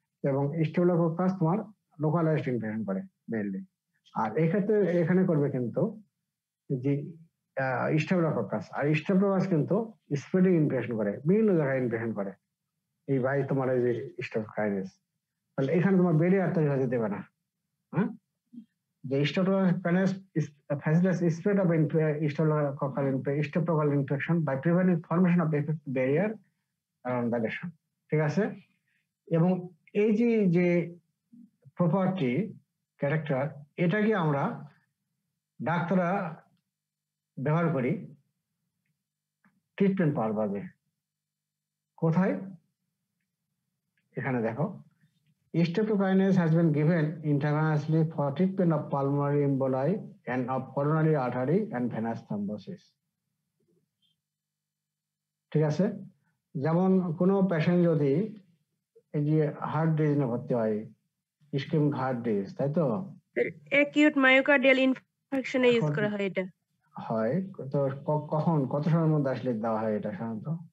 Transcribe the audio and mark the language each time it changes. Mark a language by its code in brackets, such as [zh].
[bn] এবং স্টেফিলোকক্কাস তোমার localised infection করে মেইনলি। আর এক্ষেত্রে এখানে করবে কিন্তু যে স্টেফিলোকক্কাস, আর স্টেফিলোকক্কাস কিন্তু স্প্রেডিং ইনফেকশন করে, বিভিন্ন জায়গায় ইনফেকশন করে এই ভাই তোমার এই যে স্টেফিলোকাইনেস। তাহলে এখানে তোমার ব্যারিয়ার তৈরি হতে দেবে না, হ্যাঁ। [en] The streptococcus facilitates spread of streptococcal infection by preventing formation of effective barrier around the lesion. [bn] ঠিক আছে, এবং এই যে প্রপার্টি ক্যারেক্টার, এটাকে আমরা ডাক্তাররা ব্যবহার করি ট্রিটমেন্ট পারপাসে। কোথায়? এখানে দেখো, [en] Streptokinase has been given intravenously for treatment of pulmonary emboli and of coronary artery and venous thrombosis. [bn] ঠিক আছে, যেমন কোনো পেশেন্ট যদি এই যে হার্ট ডিজিজ নিয়ে ভর্তি হয়, ইসকেমিক হার্ট ডিজিজ, তাই তো? অ্যাকিউট মায়োকার্ডিয়াল ইনফেকশনে ইউজ করা হয় এটা। হয় তো কখন, কত সময়ের মধ্যে আসলে দেওয়া হয় এটা সাধারণত?